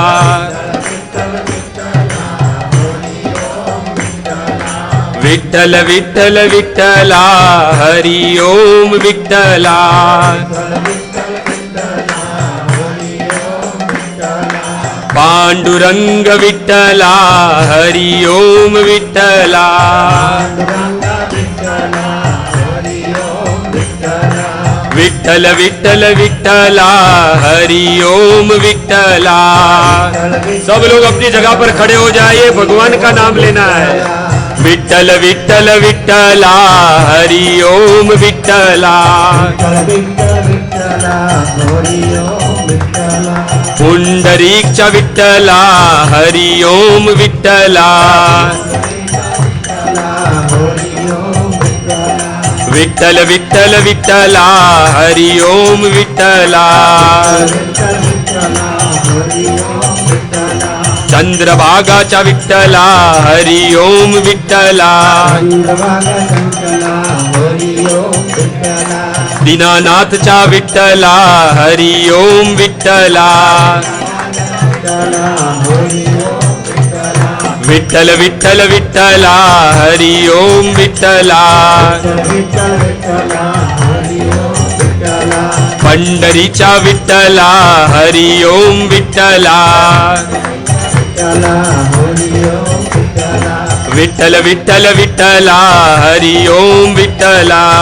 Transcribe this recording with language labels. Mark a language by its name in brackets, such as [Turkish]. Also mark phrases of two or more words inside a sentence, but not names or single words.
[Marathi] विठ्ठल विठ्ठल विठ्ठला हरि ओम विठ्ठला, पांडुरंग विठ्ठला हरि ओम विठ्ठला, विठ्ठल विठ्ठल विठ्ठला हरि ओम विठ्ठला। [Hindi] सब लोग अपनी जगह पर खड़े हो जाइए, भगवान का नाम लेना है। [Marathi] विठ्ठल विठ्ठल विठ्ठला हरि ओम विठ्ठला, पुंडरीक च विठ्ठला हरि ओम विठ्ठला, विठ्ठल विठ्ठल विठ्ठला हरि ओम विठ्ठला, चंद्रभागाचा विठ्ठला हरि ओम विठ्ठला, दीनानाथचा विठ्ठला हरि ओम विठ्ठला, विठ्ठल विठ्ठल विठ्ठला हरि ओम विठ्ठला, पंढरीचा विठ्ठला हरि ओम विठ्ठला विठ्ठल विठ्ठल विठ्ठला हरि ओम विठ्ठला